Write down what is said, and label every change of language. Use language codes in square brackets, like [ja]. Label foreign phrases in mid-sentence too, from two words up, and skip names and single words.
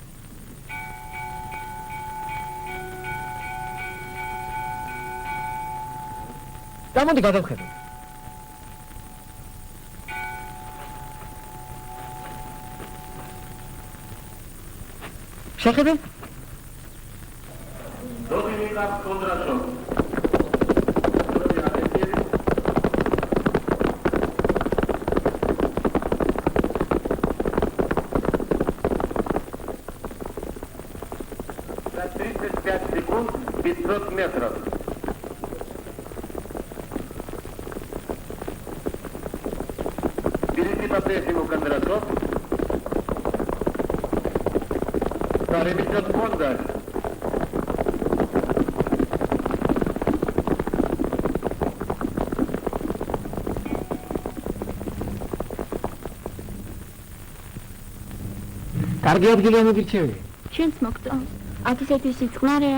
[ka] გამოდი გადავხედო. შეხედე? Dominika Kondrasov. [ru] За 35 секунд 500 метров. Впереди по-прежнему Кондрашов. Вторым идет Бонда. [ka] კარგი ადგილი ამოგირჩევი. შენც მოგწონს. აქ ისეთი სიწყნარეა.